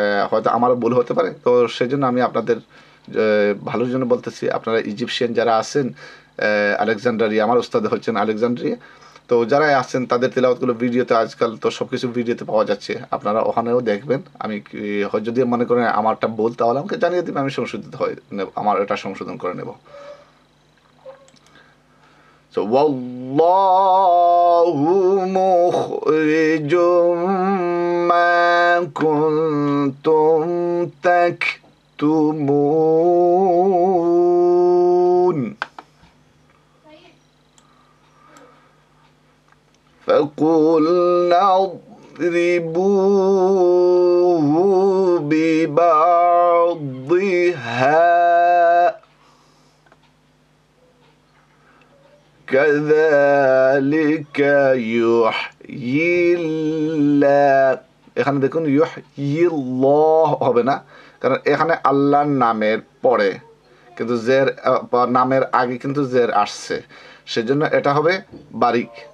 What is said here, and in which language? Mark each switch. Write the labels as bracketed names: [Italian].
[Bangla] হয়তো আমারও ভুল হতে পারে। তো সেজন্য আমি আপনাদের ভালোর জন্য বলতেছি, আপনারা ইজিপশিয়ান যারা আছেন আলেকজান্ড্রিয়া, আমার উস্তাদ হচ্ছেন আলেকজান্ড্রিয়া, তো যারাই আছেন তাদের তেলাওয়াতগুলো ভিডিওতে, আজকাল তো সব কিছু ভিডিওতে পাওয়া যাচ্ছে, আপনারা ওখানেও দেখবেন। আমি যদি মনে করেন আমারটা ভুল, তাহলে আমাকে জানিয়ে দেবেন, আমি সংশোধিত হয়ে নেব, আমার এটা সংশোধন করে নেব। [Arabic] So, والله مخرج ما كنتم تكتمون فقلنا اضربوه ببعضها كذلك يحيي الله। [Bangla] এখানে দেখুন ইউহয়িল্লাহ হবে না, কারণ এখানে আল্লাহর নামের পরে কিন্তু জের, নামের আগে কিন্তু জের আসছে, সেজন্য এটা হবে বারিক।